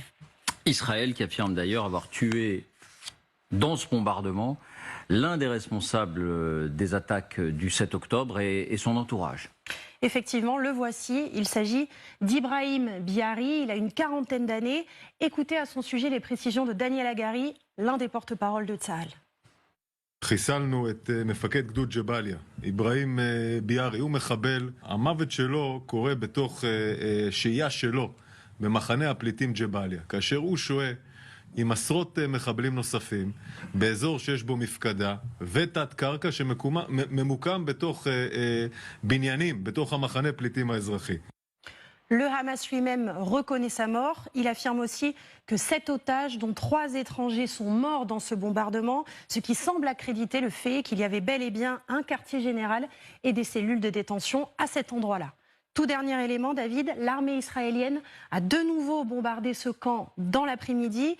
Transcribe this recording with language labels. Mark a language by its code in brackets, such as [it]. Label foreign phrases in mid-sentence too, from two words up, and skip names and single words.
[fr] Israël qui affirme d'ailleurs avoir tué dans ce bombardement l'un des responsables des attaques du 7 octobre et son entourage. Effectivement, le voici. Il s'agit d'Ibrahim Biari. Il a une 40aine d'années. Écoutez à son sujet les précisions de Daniel Hagari, l'un des porte-parole de Tsahal. [he] חיסלנו את מפקד גדוד ג'באליה, אברהים ביארי, הוא מחבל. המוות שלו קורה בתוך שהייה שלו במחנה הפליטים ג'באליה, כאשר הוא שוהה עם עשרות מחבלים נוספים באזור שיש בו מפקדה ותת קרקע שממוקם בתוך בניינים, בתוך המחנה פליטים האזרחי. [fr] Le Hamas lui-même reconnaît sa mort. Il affirme aussi que 7 otages, dont 3 étrangers, sont morts dans ce bombardement, ce qui semble accréditer le fait qu'il y avait bel et bien un quartier général et des cellules de détention à cet endroit-là. Tout dernier élément, David, l'armée israélienne a de nouveau bombardé ce camp dans l'après-midi.